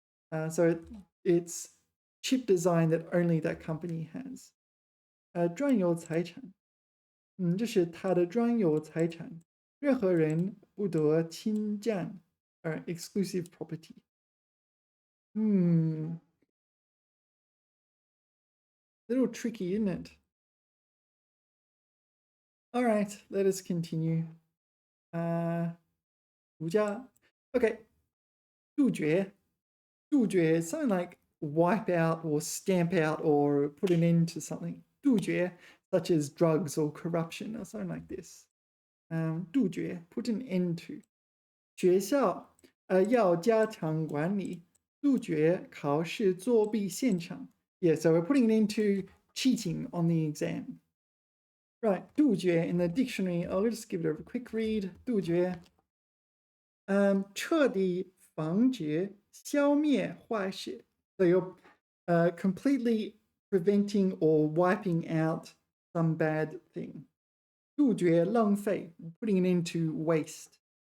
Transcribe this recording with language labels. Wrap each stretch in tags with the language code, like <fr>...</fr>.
<en>So it's chip design that only that company has.</en> <zh>专有财产，这是它的专有财产，任何人不得侵占，</zh> <en>exclusive property. A little tricky, isn't it? All right, let us continue. 儒家 Okay, 杜绝 something like wipe out or stamp out or put an end to something. 杜绝 such as drugs or corruption or something like this. 杜绝 put an end to.</en> <zh>学校要加强管理，杜绝考试作弊现场。</zh> <en>Yeah, so we're putting an end to cheating on the exam. Right, 杜绝 in the dictionary. I'll just give it a quick read.</en> <zh>杜绝彻底防止消灭坏事。</zh> <en>So you're completely preventing or wiping out some bad thing.</en> <zh>杜绝浪费</zh> <en>putting an end to waste.</en>